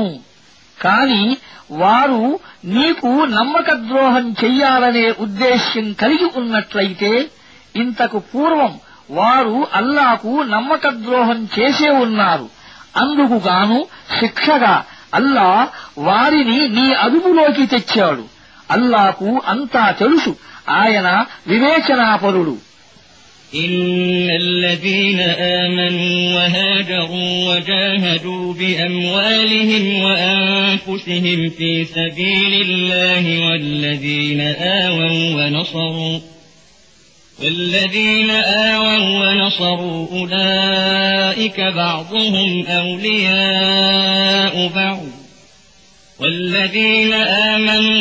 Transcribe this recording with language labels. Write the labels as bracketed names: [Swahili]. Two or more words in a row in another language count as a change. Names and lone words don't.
[Telugu] కాని వారు నీకు నమ్మకద్రోహం చెయ్యాలనే ఉద్దేశ్యం కలిగి ఉన్నట్లయితే ఇంతకు పూర్వం వారు అల్లాకు నమ్మకద్రోహం చేసే ఉన్నారు. అందుకుగాను శిక్షగా అల్లాహ్ వారిని నీ అదుపులోకి తెచ్చాడు. అల్లాకు అంతా తెలుసు, ఆయన వివేచనాపరుడు. [Arabic] إن الذين آمنوا وهاجروا وجاهدوا بأموالهم وأنفسهم في سبيل الله والذين آووا ونصروا أولئك بعضهم أولياء بعض والذين آمنوا